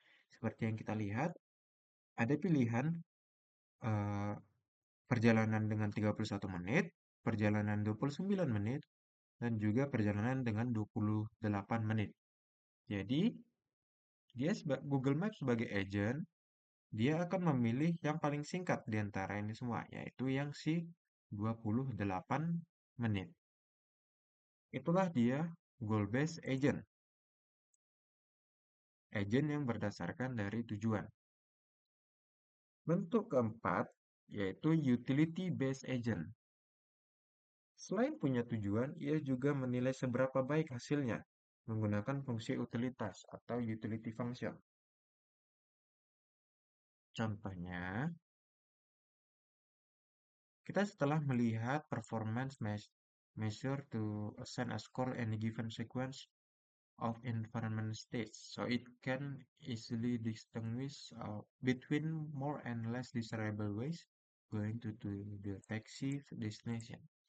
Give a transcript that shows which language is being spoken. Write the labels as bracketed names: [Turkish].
[Indonesian] Seperti yang kita lihat, ada pilihan eh, perjalanan dengan 31 menit, perjalanan 29 menit, dan juga perjalanan dengan 28 menit. Jadi, Google Maps sebagai agent, dia akan memilih yang paling singkat di antara ini semua, yaitu yang si 28 menit. Itulah dia goal-based agent. Agent yang berdasarkan dari tujuan. Bentuk keempat, yaitu utility-based agent. Selain punya tujuan, ia juga menilai seberapa baik hasilnya menggunakan fungsi utilitas atau utility function. Contohnya, kita setelah melihat [English] performance measure to assign a score any given sequence of environment states, so it can easily distinguish between more and less desirable ways going to the taxi destination.